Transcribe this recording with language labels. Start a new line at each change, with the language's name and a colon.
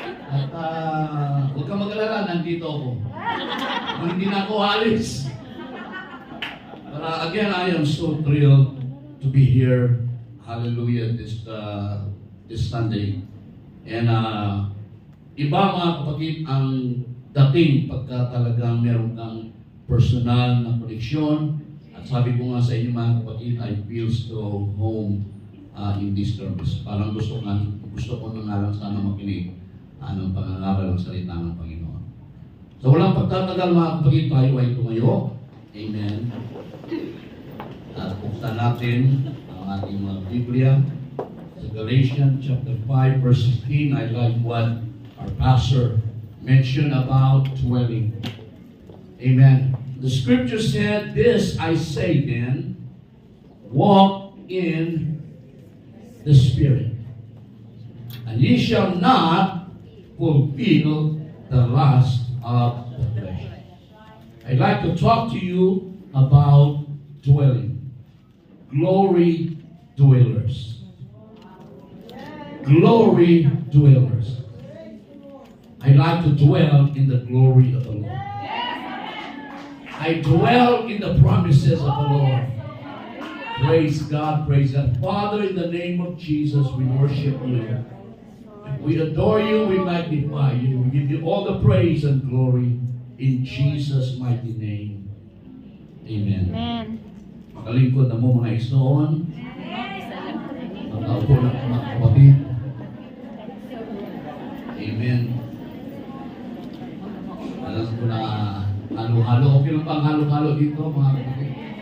Filipino: At huwag ka mag-alala, nandito ako. Kung hindi na ako alis.
English: But again, I am so thrilled to be here. Hallelujah. This Sunday.
Filipino: And iba mga kapatid ang dating pagka talagang meron kang personal na koneksyon. At sabi ko nga sa inyo mga kapatid,
English: I feel so home in this service.
Filipino: Parang gusto ko na nga lang sana makinig ng pangangaral ng salita ng Panginoon. So walang pagtatagal mga kapatid, tayo ay tumayo. Amen. At buksan natin ang ating mga Biblia. Sa
English: Galatians chapter 5 verse 15, I like what our pastor mentioned about dwelling. Amen. The scripture said, "This I say then, walk in the Spirit, and ye shall not fulfill the lust of the flesh." I'd like to talk to you about dwelling. Glory dwellers. Glory dwellers. I like to dwell in the glory of the Lord. I dwell in the promises of the Lord. Praise God, praise God. Father, in the name of Jesus, we worship you. We adore you, we magnify you. We give you all the praise and glory in Jesus' mighty name. Amen. Amen. Makalingkod na mo mga isnoon.
Filipino: Magkaupo na mga kapatid. Amen. Alam ko na halo-halo. Okay lang pang halo-halo dito mga kapatid.